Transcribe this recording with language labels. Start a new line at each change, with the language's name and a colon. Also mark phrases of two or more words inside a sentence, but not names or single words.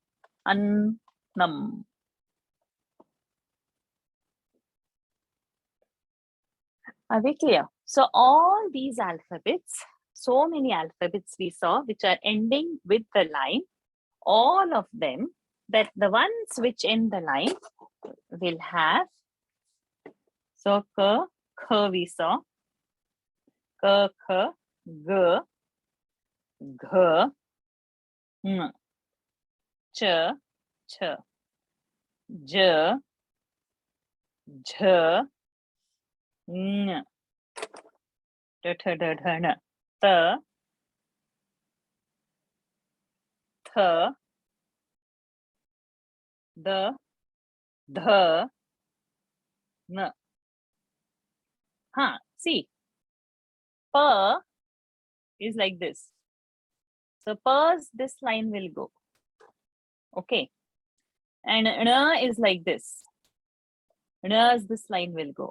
English: Are we clear? So all these alphabets, so many alphabets we saw which are ending with the line, all of them, that the ones which end the line will have, so ka, kha we saw, ka, kha, ga, gha, n, cha, cha, ja, jha, n, da, da, da, da, na, ta, tha, da, dha, na. See, pa is like this. So pa's this line will go. Okay. And na is like this. Na's this line will go.